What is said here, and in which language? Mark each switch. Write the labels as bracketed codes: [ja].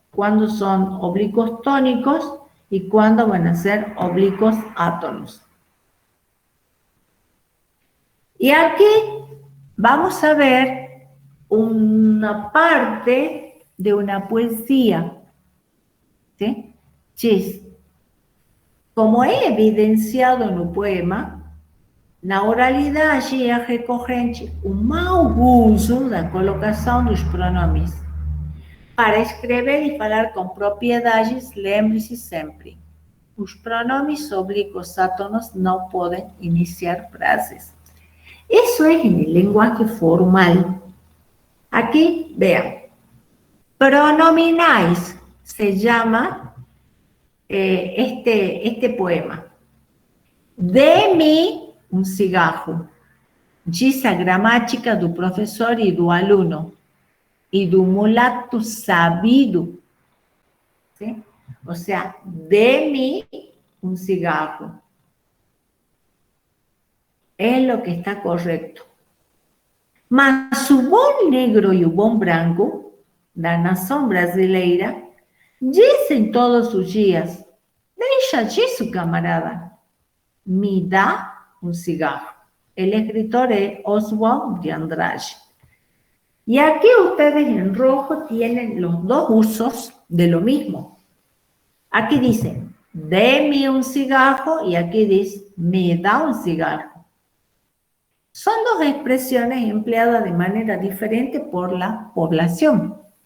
[es] Cuando son oblicuos tónicos y cuando van a ser oblicuos átonos. Y aquí vamos a ver una parte de una poesía, ¿sí? [pt] Diz, como é evidenciado no poema, na oralidade é recorrente o mau uso da colocação dos pronomes. Para escrever e falar com propriedades, lembre-se sempre, os pronomes oblíquos átonos não podem iniciar frases. [es] Eso es en el lenguaje formal. Aquí, vean, pronominais se llama este poema. [pt] Dê-me um cigarro, diz a gramática do professor e do aluno, e do mulato sabido. [es] ¿Sí? O sea, [pt] dê-me [es] un cigarro. Es lo que está correcto. [pt] Mas o bom negro e o bom branco, da nação brasileira, dizem todos os dias, deixa disso, camarada, me dá um cigarro. [es] El escritor es Oswald de Andrade. Y aquí ustedes en rojo tienen los dos usos de lo mismo. Aquí dicen, deme un cigarro, y aquí dice, me da un cigarro. Son dos expresiones empleadas de manera diferente por la población.